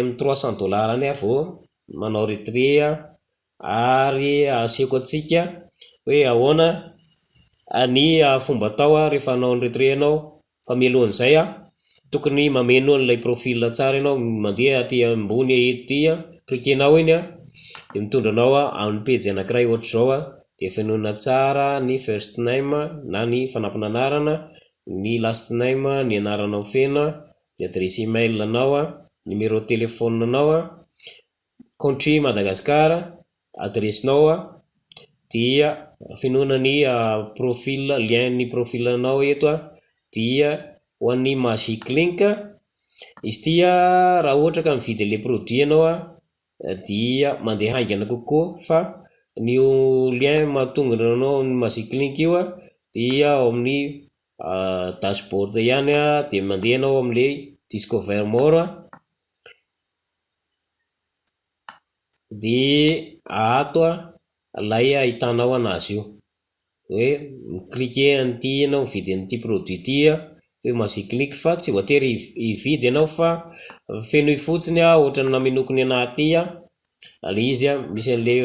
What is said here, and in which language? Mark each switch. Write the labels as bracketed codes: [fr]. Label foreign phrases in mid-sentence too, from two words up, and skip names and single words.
[mg] amin'ny $300 any vao manao retrait ary asiako atsika hoe ahoana ny fomba atao rehefa anao ny retrait anao fa mialohan'izay tokony mameno an'ilay profil tsara ianao mandeha aty ambony ety cliquenao iny dia mitondra anao amin'ny page anankiray ohatra zao dia fenoina tsara ny [en] first name [mg] na ny fanampin-anarana ny [en] last name [mg] ny anaranao feno ny [fr] adresse email [mg] anao [fr] numéro téléphone [mg] anao country Madagascar adressinao dia fenoina ny profil lien ny profil anao eto dia ho an'ny Magic Link izy ty raha ohatra ka mividy [fr] le produit [mg] anao dia mandeha haingana kokoa fa ny lien mahatonga anao ny Magic Link io dia ao amin'ny dashboard ihany dia mandeha anao amin'ilay [en] discover more [mg] dia ato lay ahitanao anazy io hoe cliquer an'ity ianao mividy an'ity produit ity hoe Magic Link fa tsy voatery hividy ianao fa feno fotsiny ohatrany naminokony anaty le izy misy an'ilay